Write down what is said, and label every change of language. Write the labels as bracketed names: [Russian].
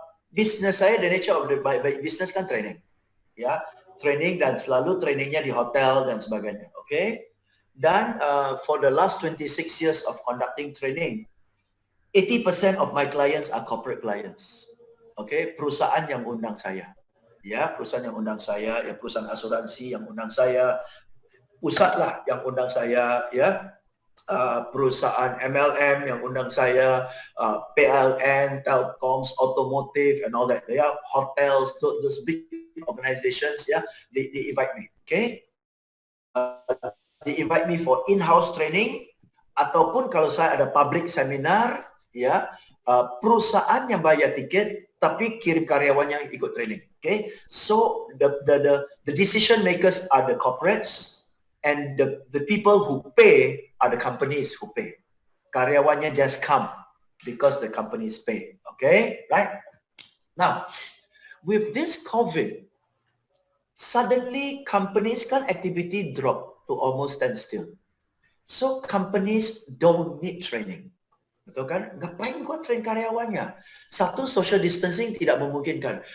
[Indonesian] Business saya, [English] the nature of the business [Indonesian] kan training, ya, training dan selalu trainingnya di hotel dan sebagainya. Okay? [English] Dan for the last 26 years of conducting training, 80% of my clients are corporate clients. Okay? [Indonesian] Perusahaan yang undang saya. Ya, perusahaan yang undang saya, ya, perusahaan asuransi yang undang saya, pusat lah yang undang saya, ya, perusahaan MLM yang undang saya, PLN, Telcoms, Automotive, [English] and all that, [Indonesian] ya, hotels, [English] those big organizations, [Indonesian] ya, [English] they invite me, okay? They invite me for in-house training, [Indonesian] ataupun kalau saya ada public seminar, ya, perusahaan yang bayar tiket tapi kirim karyawannya yang ikut training. [English] Okay, so the decision makers are the corporates and the people who pay are the companies who pay. Karyawannya just come because the companies pay. Okay, right? Now, with this COVID, suddenly companies kan activity drop to almost standstill. So companies don't need training. [Indonesian] Betul kan? Ngapain gua train karyawannya? Satu, social distancing tidak memungkinkan.